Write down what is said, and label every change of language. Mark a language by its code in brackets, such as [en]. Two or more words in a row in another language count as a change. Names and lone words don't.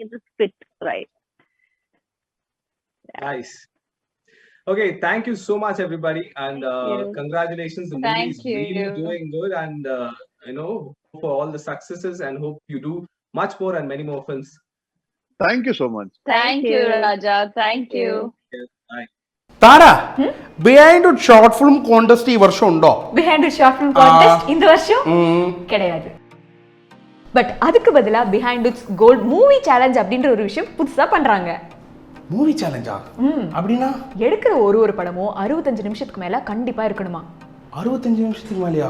[en] So I think it just fit right. Nice. Okay, thank you so much, everybody, and you. congratulations. The movie Thank is really you. doing good, and hope for all the successes, and hope you do much more and many more films. Thank you so much. Thank you, Raja. Thank you. Yes, bye. [ml] താരാ ബിഹൈൻഡ് ഷോർട്ട് ഫിലിം കോൺടെസ്റ്റ് ഈ വർഷം ഉണ്ടോ? [ta] பிஹைண்ட் ஷார்ட் ஃபிலிம் கான்டெஸ்ட் இந்த வருஷம் கிடையாது. பட் அதுக்கு பதிலா பிஹைண்ட் இட்ஸ் கோல்ட் மூவி சேலஞ்ச் அப்படின்ற ஒரு விஷயம் புதுசா பண்றாங்க. [en] movie challenge? [ta] அப்படின்னா எடுக்கிற ஒரு படமும் 65 நிமிஷத்துக்கு மேல கண்டிப்பா இருக்கணுமா? 65 நிமிஷத்துக்கு மேலயா?